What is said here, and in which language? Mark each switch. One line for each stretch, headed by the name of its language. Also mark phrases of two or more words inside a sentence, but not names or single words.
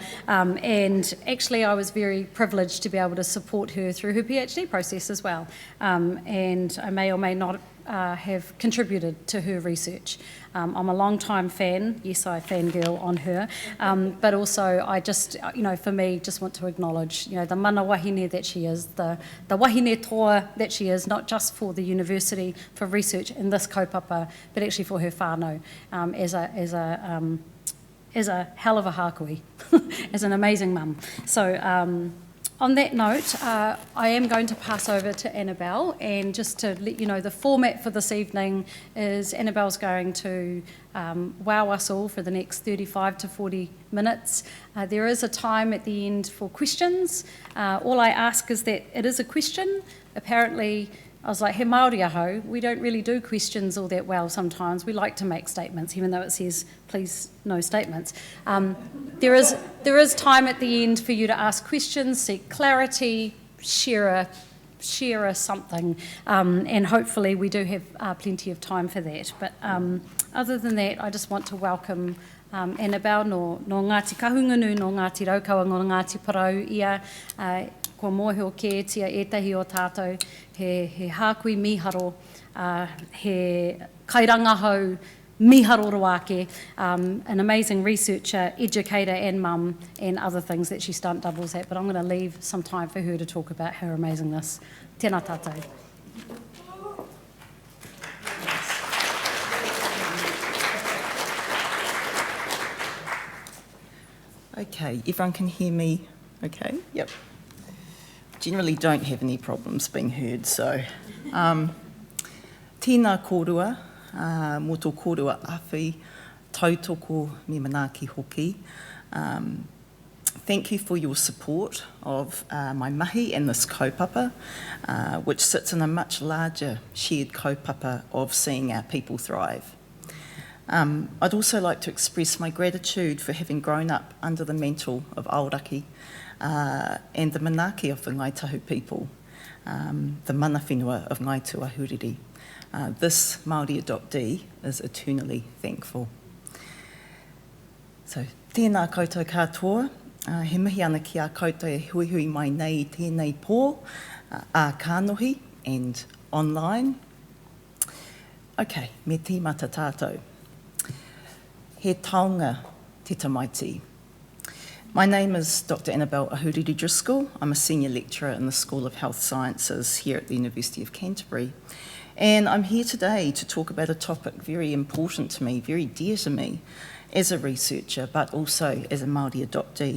English: And actually I was very privileged to be able to support her through her PhD process as well. And I may or may not have contributed to her research. I'm a long-time fan. Yes, I fangirl on her, but also I just, for me, just want to acknowledge, the
Māori: mana wahine
English: that she is, the
Māori: wahine toa
English: that she is, not just for the university, for research in this kaupapa, but actually for her whānau, as a hell of a hākui, as an amazing mum. So. On that note, I am going to pass over to Annabel, and just to let you know, the format for this evening is Annabel's going to wow us all for the next 35 to 40 minutes. There is a time at the end for questions. All I ask is that it is a question. Apparently, I was like,
Māori: he Māori aho,
English: we don't really do questions all that well sometimes. We like to make statements, even though it says, please, no statements. There is time at the end for you to ask questions, seek clarity, share a something, and hopefully we do have plenty of time for that. But other than that, I just want to welcome Annabel
Māori: no Ngāti Kahungunu, no Ngāti Raukawa, no Ngāti Parau ia, ko mōhio ke tia etahi o tātou, he hākui miharo, he kairangahau miharo roake,
English: an amazing researcher, educator and mum, and other things that she stunt doubles at. But I'm going to leave some time for her to talk about her amazingness.
Māori: Tēnā tātou.
English: Okay, everyone can hear me okay? Yep. Generally don't have any problems being heard, so.
Māori: Tēnā kōrua, mō tō kōrua awhi, tautoko me manaaki hoki.
English: Thank you for your support of my mahi and this kaupapa, which sits in a much larger shared kaupapa of seeing our people thrive. I'd also like to express my gratitude for having grown up under the mantle of Aoraki and the manaaki of the Ngaitahu people, the
Māori: mana whenua
English: of Ngaitua Ahuriri. This Māori adoptee is eternally thankful. So,
Māori: tēnā koutou katoa, he mihi ana ki a koutou e hui hui mai nei tēnei pō, a kānohi
English: and online.
Māori: Okay, me tīmata tātou. He taonga te tamaiti.
English: My name is Dr Annabel Ahuriri-Driscoll. I'm a senior lecturer in the School of Health Sciences here at the University of Canterbury. And I'm here today to talk about a topic very important to me, very dear to me, as a researcher, but also as a Māori adoptee.